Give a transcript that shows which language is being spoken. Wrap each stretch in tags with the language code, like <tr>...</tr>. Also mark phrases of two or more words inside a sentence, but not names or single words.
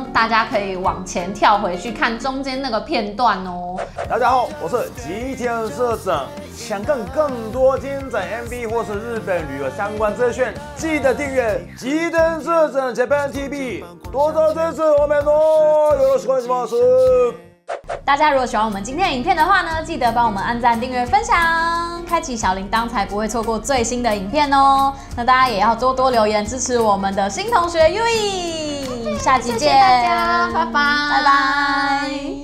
<zh>大家可以往前跳回去看中間那個片段哦。大家好，我是吉田社長。想看更多精彩 MV 或是日本旅遊相關資訊，記得訂閱吉田社長 Japan TV， 多多支持我們哦！</zh> <ja>よろしくお願いします。</ja> <zh>大家如果喜歡我們今天的影片的話呢，記得幫我們按讚、訂閱、分享，開啟小鈴鐺，才不會錯過最新的影片哦。那大家也要多多留言支持我們的新同學 Yui，下集見，謝謝大家，拜拜，拜拜。</zh>